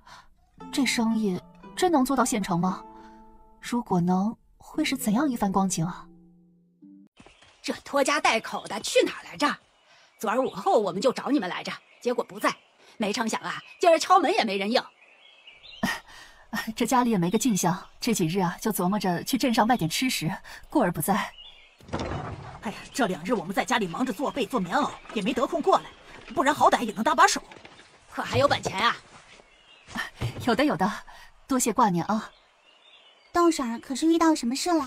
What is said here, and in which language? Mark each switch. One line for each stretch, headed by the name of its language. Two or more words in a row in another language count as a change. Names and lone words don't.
Chinese: 這生意真能做到縣城嗎？如果能，會是怎樣一番光景啊？這拖家帶口的去哪兒來着？昨兒午後我們就找你們來着，結果不在。沒成想啊，今兒敲門也沒人應。這家裡也沒個進項，這幾日啊，就琢磨着去鎮上賣點吃食，故而不在。哎呀，這2日我們在家裡忙着做被做棉襖，也沒得空過來，不然好歹也能搭把手。可還有本錢啊？有的有的，多謝掛念啊。豆嬸兒可是遇到什麼事了？